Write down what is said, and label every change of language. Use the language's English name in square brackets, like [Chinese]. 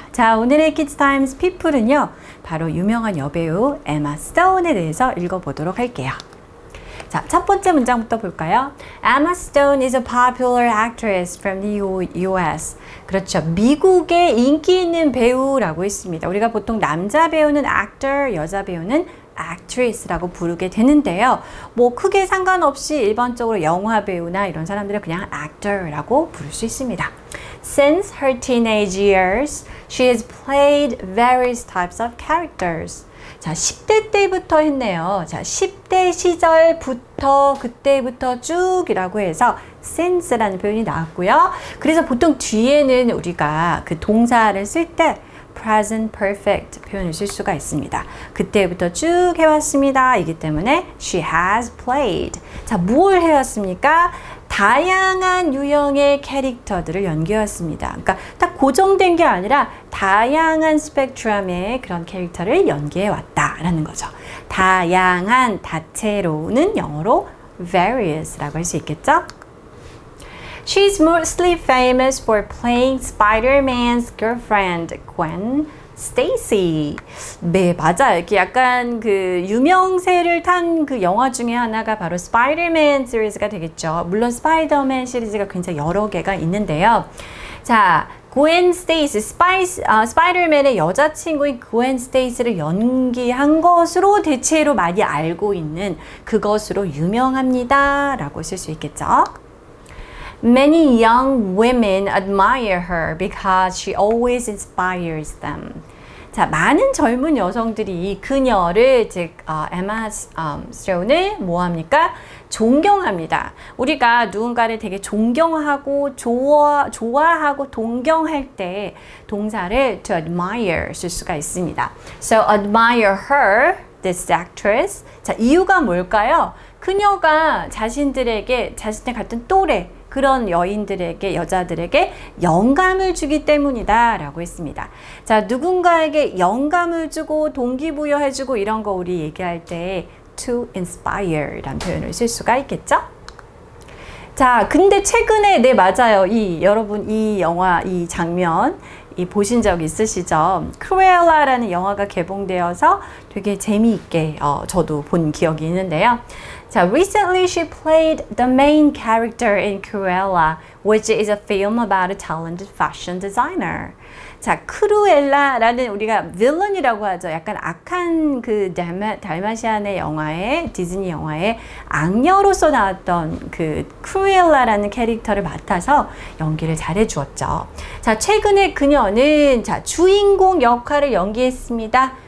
[Korean] 자, 오늘의 Kids Times People은요, 바로 유명한 여배우 에마 스톤에 대해서 읽어보도록 할게요. 자, 첫 번째 문장부터 볼까요? [English] Emma Stone is a popular actress from the US. [Korean] 그렇죠. 미국의 인기 있는 배우라고 했습니다. 우리가 보통 남자 배우는 actor, 여자 배우는 actress라고 부르게 되는데요. 뭐 크게 상관없이 일반적으로 영화 배우나 이런 사람들은 그냥 actor라고 부를 수 있습니다. [English] Since her teenage years, she has played various types of characters. [Korean] 자, 10대 때부터 했네요. 자, 10대 시절부터, 그때부터 쭉이라고 해서 since라는 표현이 나왔고요. 그래서 보통 뒤에는 우리가 그 동사를 쓸 때 present perfect 표현을 쓸 수가 있습니다. 그때부터 쭉 해왔습니다. 이기 때문에 [English] she has played. [Korean] 자, 뭘 해왔습니까? 다양한 유형의 캐릭터들을 연기해왔습니다. 그러니까 딱 고정된 게 아니라 다양한 스펙트럼의 그런 캐릭터를 연기해왔다라는 거죠. 다양한, 다채로우는 영어로 various라고 할 수 있겠죠? [English] She's mostly famous for playing Spider-Man's girlfriend, Gwen Stacy. [Korean] 네, 맞아요. 이렇게 약간 그 유명세를 탄 그 영화 중에 하나가 바로 스파이더맨 시리즈가 되겠죠. 물론 스파이더맨 시리즈가 굉장히 여러 개가 있는데요. 자, 고엔 스테이시, 스파이더맨의 여자친구인 고엔 스테이시를 연기한 것으로 대체로 많이 알고 있는 그것으로 유명합니다. 라고 쓸 수 있겠죠. [English] Many young women admire her because she always inspires them. [Korean] 자, 많은 젊은 여성들이 그녀를, 즉 에마 스톤을 뭐합니까? 존경합니다. 우리가 누군가를 되게 존경하고 좋아하고 동경할 때 동사를 to admire 쓸 수가 있습니다. [English] So admire her, this actress. [Korean] 자, 이유가 뭘까요? 그녀가 자신의 같은 또래 그런 여인들에게, 여자들에게 영감을 주기 때문이다 라고 했습니다. 자, 누군가에게 영감을 주고 동기부여해주고 이런 거 우리 얘기할 때 to inspire 라는 표현을 쓸 수가 있겠죠? 자, 근데 최근에, 네, 맞아요. 여러분 이 영화, 이 장면 보신 적 있으시죠? 크루엘라라는 영화가 개봉되어서 되게 재미있게 저도 본 기억이 있는데요. [English] 자, recently she played the main character in Cruella, which is a film about a talented fashion designer. [Korean] 자, 크루엘라라는 우리가 빌런이라고 하죠. 약간 악한 그 달마시안의 영화에, 디즈니 영화에 악녀로서 나왔던 그 크루엘라라는 캐릭터를 맡아서 연기를 잘해 주었죠. 자, 최근에 그녀는 주인공 역할을 연기했습니다.